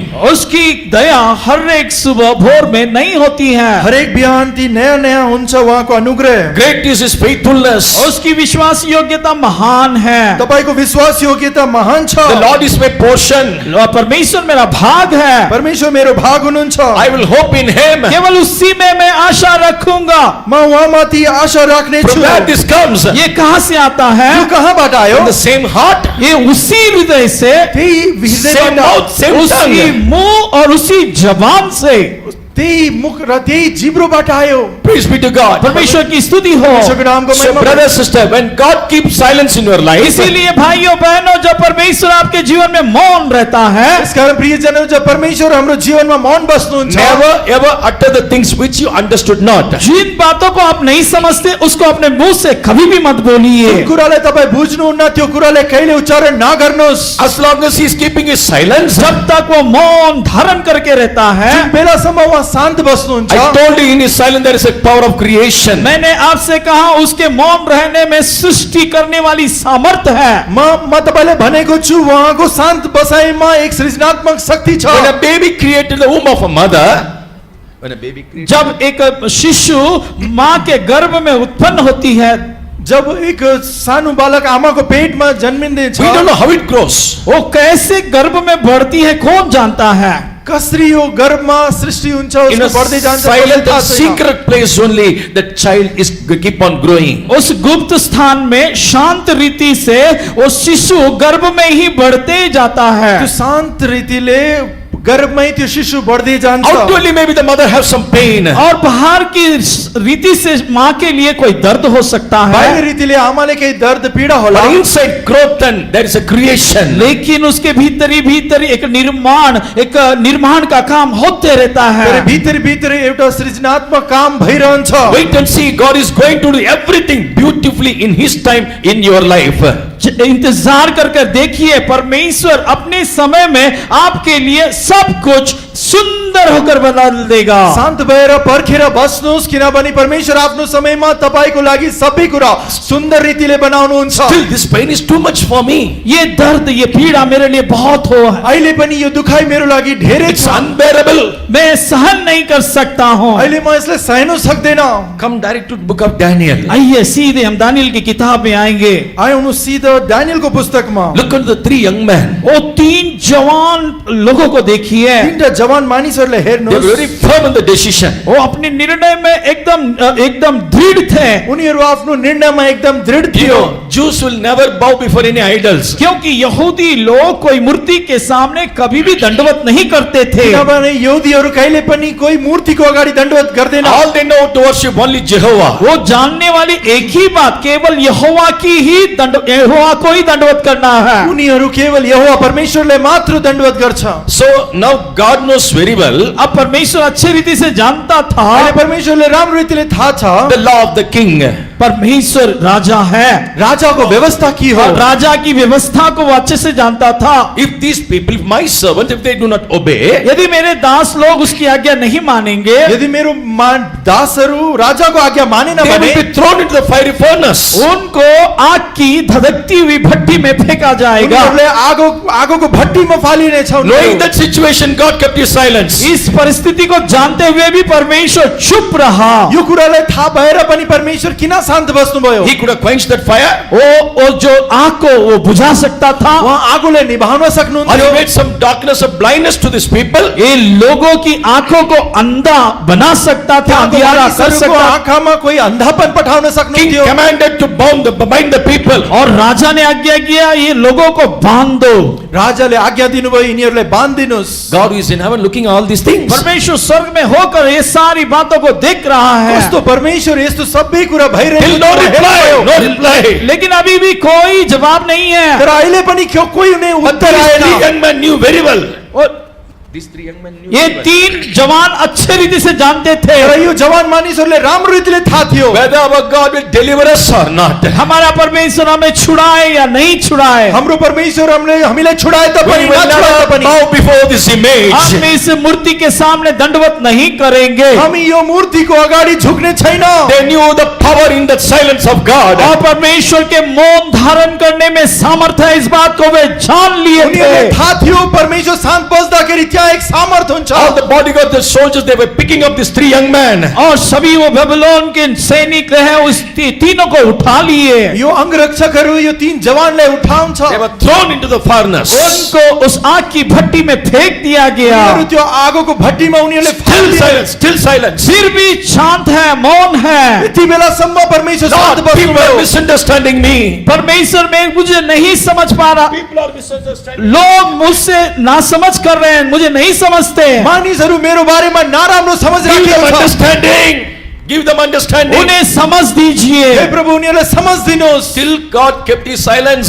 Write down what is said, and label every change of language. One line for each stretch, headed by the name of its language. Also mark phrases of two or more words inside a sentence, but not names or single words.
Hindi: उसकी दया हर एक सुबह भोर में नहीं होती है।
Nepali: हरेक बिहान ती नयाँ नयाँ हुन्छ उहाँको अनुग्रह।
English: Great is his faithfulness.
Hindi: उसकी विश्वास योग्यता महान है।
Nepali: तपाईको विश्वास योग्यता महान छ।
English: The Lord is my portion.
Hindi: परमेश्वर मेरा भाग है,
Nepali: परमेश्वर मेरो भाग हुनुहुन्छ।
English: I will hope in him.
Hindi: केवल उसी में मैं आशा रखूंगा।
Nepali: म उहाँमाथि आशा राख्ने छु।
English: From where this comes?
Hindi: ये कहाँ से आता है?
Nepali: यो कहाँबाट आयो?
English: From the same heart,
Hindi: ये उसी हृदय से,
Nepali: त्यही
English: same
Nepali: हृदयबाट,
English: mouth, same
Hindi: उसी
English: tongue.
Hindi: मुंह और उसी जबान से।
Nepali: त्यही मुख र त्यही जिब्रोबाट आयो।
English: Praise be to God.
Hindi: परमेश्वर की स्तुति हो।
Nepali: परमेश्वरको नामको
English: So
Nepali: महिमा
English: brother, sister, when God keeps silence in your life,
Hindi: इसीलिए भाइयों बहनों, जब परमेश्वर आपके जीवन में मौन रहता है,
Nepali: यसकारण प्रियजनहरू, जब परमेश्वर हाम्रो जीवनमा मौन बस्नुहुन्छ,
English: never ever utter the things which you understood not.
Hindi: जिन बातों को आप नहीं समझते उसको अपने मुंह से कभी भी मत बोलिए।
Nepali: जुन कुरालाई तपाईँ बुझ्नुहुन्न त्यो कुरालाई कहिले उच्चारण नगर्नुहोस्।
English: As long as he is keeping his silence,
Hindi: जब तक वो मौन धारण करके रहता है,
Nepali: जुन बेलासम्म उहाँ शान्त बस्नुहुन्छ,
English: I told you in his silence there is a power of creation.
Hindi: मैंने आपसे कहा उसके मौन रहने में सृष्टि करने वाली सामर्थ्य है।
Nepali: म तपाईलाई भनेको छु उहाँको शान्त बसाइमा एक सृजनात्मक शक्ति छ।
English: When a baby created in the womb of a mother, when a baby created,
Hindi: जब एक शिशु माँ के गर्भ में उत्पन्न होती है,
Nepali: जब एक सानो बालक आमाको पेटमा जन्मिँदैछ,
English: we don't know how it grows.
Hindi: वो कैसे गर्भ में बढ़ती है कौन जानता है?
Nepali: कसरी यो गर्भमा सृष्टि हुन्छ,
English: In
Nepali: उसको
English: a
Nepali: बढ्दै जान्छ,
English: silent
Nepali: थाहा
English: and
Nepali: छैन।
English: secret place only, the child is keep on growing.
Hindi: उस गुप्त स्थान में शांत रीति से वो शिशु गर्भ में ही बढ़ते जाता है।
Nepali: त्यो शान्त रीतिले गर्भमै त्यो शिशु बढ्दै जान्छ
English: Outwardly maybe the mother has some pain.
Hindi: और बाहर की रीति से माँ के लिए कोई दर्द हो सकता
Nepali: बाहिर
Hindi: है,
Nepali: रीतिले आमाले केही दर्द पीडा होला
English: But inside growth and there is a creation.
Hindi: लेकिन उसके भीतर ही भीतर एक निर्माण का काम होते रहता
Nepali: तर
Hindi: है।
Nepali: भित्री भित्री एउटा सृजनात्मक काम भइरहन्छ
English: Wait and see, God is going to do everything beautifully in His time in your life.
Hindi: इंतजार कर कर देखिए, परमेश्वर अपने समय में आपके लिए सब कुछ सुंदर होकर बदल देगा।
Nepali: शान्त भएर पर्खेर बस्नुहोस् किनभने परमेश्वर आफ्नो समयमा तपाईको लागि सबै कुरा सुन्दर रीतिले बनाउनुहुन्छ
English: Still, this pain is too much for me.
Hindi: ये दर्द, ये पीड़ा मेरे लिए बहुत हो है,
Nepali: अहिले पनि यो दुखाइ मेरो लागि धेरै
English: It's
Nepali: छ
English: unbearable.
Hindi: मैं सहन नहीं कर सकता हूँ।
Nepali: अहिले म यसलाई सहनु सक्दैन
English: Come direct to the book of Daniel.
Hindi: आइए सीधे हम दानियल की किताब में आएंगे।
Nepali: आउनु सिधा दानियलको पुस्तकमा
English: Look at the three young men.
Hindi: वो तीन जवान लोगों को देखिए,
Nepali: तीनटा जवान मानिसहरूलाई
English: They were very
Nepali: हेर्नुहोस्
English: firm in the decision.
Hindi: वो अपने निर्णय में एकदम दृढ़ थे,
Nepali: उनीहरू आफ्नो निर्णयमा एकदम दृढ
English: You
Nepali: थियो
English: know, Jews will never bow before any idols.
Hindi: क्योंकि यहूदी लोग कोई मूर्ति के सामने कभी भी दंडवत नहीं करते थे।
Nepali: किनभने यहुदीहरू कहिले पनि कोही मूर्तिको अगाडि दण्डवत गर्दैन
English: All they know to worship only Jehovah.
Hindi: वो जानने वाली एक ही बात, केवल यहोवा को ही दंडवत करना है।
Nepali: उनीहरू केवल यहोवा परमेश्वरले मात्र दण्डवत गर्छ
English: So now God knows very well
Hindi: अब परमेश्वर अच्छी रीति से जानता था,
Nepali: अहिले परमेश्वरले राम्रो रीतिले थाहा छ
English: the law of the king.
Hindi: परमेश्वर राजा है,
Nepali: राजाको व्यवस्था के हो
Hindi: और राजा की व्यवस्था को वो अच्छे से जानता था।
English: If these people, if my servant, if they do not obey,
Hindi: यदि मेरे दास लोग उसकी आज्ञा नहीं मानेंगे,
Nepali: यदि मेरो दासहरू राजाको आज्ञा मानेन
English: they
Nepali: भने
English: will be thrown into the fiery furnace.
Hindi: उनको आग की धधकती हुई भट्टी में फेंका जाएगा।
Nepali: उनीहरूले आगोको भट्टीमा फालिनेछ
English: Knowing that situation, God kept His silence.
Hindi: इस परिस्थिति को जानते हुए भी परमेश्वर चुप रहा।
Nepali: यो कुरालाई थाहा भएर पनि परमेश्वर किन शान्त बस्नुभयो
English: He could have quenched that fire,
Hindi: वो जो आग को वो बुझा सकता था,
Nepali: उहाँ आगोलाई निभाउन
English: or
Nepali: सक्नुहुन्थ्यो
English: He made some darkness of blindness to these people.
Hindi: ये लोगों की आंखों को अंधा बना सकता था, अंधियारा कर
Nepali: मानिसहरूको
Hindi: सकता।
Nepali: आँखामा कोही अन्धापन पठाउन
English: King
Nepali: सक्नुहुन्थ्यो
English: commanded to bind the people.
Hindi: और राजा ने आज्ञा किया, ये लोगों को बांध दो।
Nepali: राजाले आज्ञा दिनुभयो यिनीहरूलाई बाँधिदिनुहोस्
English: God who is in heaven looking at all these things.
Hindi: परमेश्वर स्वर्ग में होकर ये सारी बातों को देख रहा है,
Nepali: कस्तो परमेश्वर यस्तो सबै कुरा
English: Still
Nepali: भइरहेको
English: no reply, no reply.
Hindi: लेकिन अभी भी कोई जवाब नहीं है।
Nepali: तर अहिले पनि कोही नै
English: But
Nepali: उत्तर
English: these three
Nepali: आएन
English: young men knew very well.
Hindi: और
English: These three young men knew
Hindi: ये
English: very well.
Hindi: तीन जवान अच्छे रीति से जानते थे
Nepali: तर यो जवान मानिसहरूले राम्रो रीतिले थाहा थियो
English: Whether our God will deliver us or not.
Hindi: हमारा परमेश्वर हमें छुड़ाए या नहीं छुड़ाए।
Nepali: हाम्रो परमेश्वर हामीलाई छुडाए
English: We
Nepali: तापनि
English: will
Nepali: नछुडाए
English: never
Nepali: तापनि
English: bow before this
Hindi: हम
English: image.
Hindi: इस मूर्ति के सामने दंडवत नहीं करेंगे।
Nepali: हामी यो मूर्तिको अगाडि झुक्ने छैन
English: They knew the power in that silence of God.
Hindi: और परमेश्वर के मौन धारण करने में सामर्थ्य है, इस बात को वे जान लिए
Nepali: उनीहरूलाई
Hindi: थे।
Nepali: थाहा थियो परमेश्वर शान्त बस्दाखेरि त्यहाँ एक सामर्थ हुन्छ
English: All the bodyguards, the soldiers, they were picking up these three young men.
Hindi: और सभी वो बेबीलोन के सैनिक रहे, उस तीनों को उठा लिए,
Nepali: यो अंगरक्षकहरू यो तीन जवानलाई उठाउँछ
English: They were thrown into the furnace.
Hindi: उनको उस आग की भट्टी में फेंक दिया गया।
Nepali: उनीहरू त्यो आगोको भट्टीमा उनीहरूले
English: Still
Nepali: फालिदिए।
English: silence, still silence.
Hindi: फिर भी शांत है, मौन है।
Nepali: यति बेलासम्म परमेश्वर शान्त
English: Lord, people are
Nepali: बस्नुभयो
English: misunderstanding me.
Hindi: परमेश्वर में मुझे नहीं समझ पा रहा,
English: People are misunderstanding.
Hindi: लोग मुझसे नासमझ कर रहे हैं, मुझे नहीं समझते।
Nepali: मानिसहरू मेरो बारेमा नराम्रो समझ
English: Give them
Nepali: राखेको छ
English: understanding. Give them understanding.
Hindi: उन्हें समझ दीजिए।
Nepali: हे प्रभु उनीहरूलाई समझ दिनुहोस्
English: Still God kept His silence.